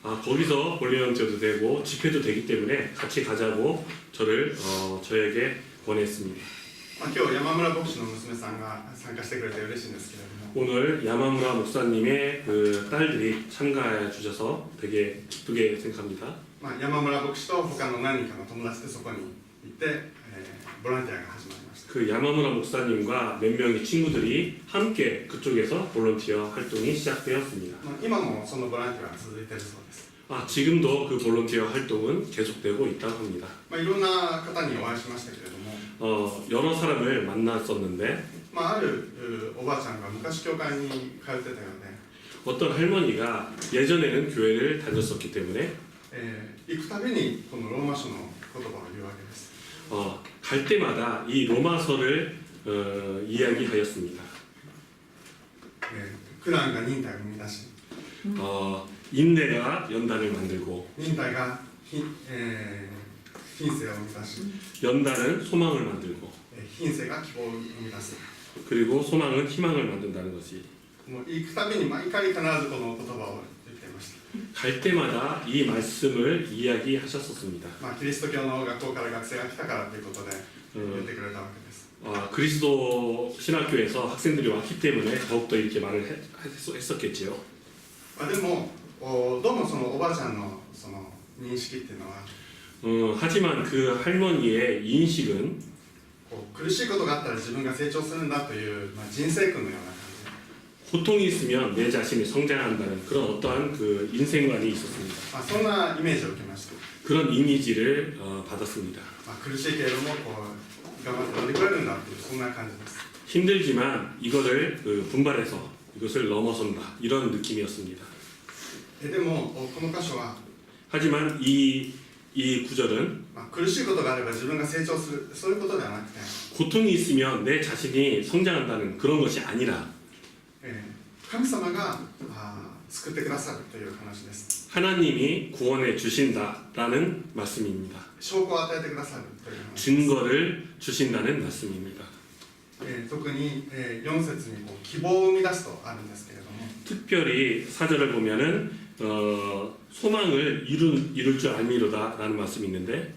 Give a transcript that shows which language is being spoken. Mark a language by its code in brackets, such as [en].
[ko] 거기서 볼런티어도 되고 집회도 되기 때문에 같이 가자고 저를 저에게 권했습니다. [ja] 今日山村牧師の娘さんが参加してくれて嬉しいんですけれども、 [ko] 오늘 야마무라 목사님의 그 딸들이 참가해 주셔서 되게 기쁘게 생각합니다. [ja] 山村牧師と他の何人かの友達でそこに行って、ボランティアが始まりました。 [ko] 그 야마무라 목사님과 몇 명의 친구들이 함께 그쪽에서 볼런티어 활동이 시작되었습니다. [ja] 今もそのボランティアが続いているそうです。 [ko] 지금도 그 볼런티어 활동은 계속되고 있다고 합니다. [ja] いろんな方にお会いしましたけれども、 [ko] 여러 사람을 만났었는데 [ja] あるおばあちゃんが昔教会に通ってたようで、 [ko] 어떤 할머니가 예전에는 교회를 다녔었기 때문에 [ja] 行くたびにこのローマ書の言葉を言うわけです。 [ko] 갈 때마다 이 로마서를 이야기하였습니다. [ja] 苦難が忍耐を生み出し、 [ko] 인내가 연단을 만들고 [ja] 忍耐が品性を生み出し、 [ko] 연단은 소망을 만들고 [ja] 品性が希望を生み出す。 [ko] 그리고 소망은 희망을 만든다는 것이 [ja] もう行くたびに毎回必ずこの言葉を言っていました。 [ko] 갈 때마다 이 말씀을 이야기하셨었습니다. [ja] キリスト教の学校から学生が来たからということで言ってくれたわけです。 [ko] 그리스도 신학교에서 학생들이 왔기 때문에 더욱더 이렇게 말을 했었겠지요. [ja] でもどうもそのおばあちゃんのその認識っていうのは、 [ko] 하지만 그 할머니의 인식은 [ja] 苦しいことがあったら自分が成長するんだという、人生訓のような感じ。 [ko] 고통이 있으면 내 자신이 성장한다는 그런 어떠한 그 인생관이 있었습니다. [ja] そんなイメージを受けました。 [ko] 그런 이미지를 받았습니다. [ja] 苦しいけれども頑張って乗り越えるんだというそんな感じです。 [ko] 힘들지만 이거를 분발해서 이것을 넘어선다 이런 느낌이었습니다. [ja] でもこの箇所は [ko] 하지만 이 구절은 [ja] 苦しいことがあれば自分が成長するそういうことではなくて、 [ko] 고통이 있으면 내 자신이 성장한다는 그런 것이 아니라 [ja] 神様が救ってくださるという話です。 [ko] 하나님이 구원해 주신다라는 말씀입니다. [ja] 証拠を与えてくださるという話です。 [ko] 증거를 주신다는 말씀입니다. [ja] 特に4節に希望を生み出すとあるんですけれども、 [ko] 특별히 4절을 보면은 소망을 이룰 줄 알미로다라는 말씀이 있는데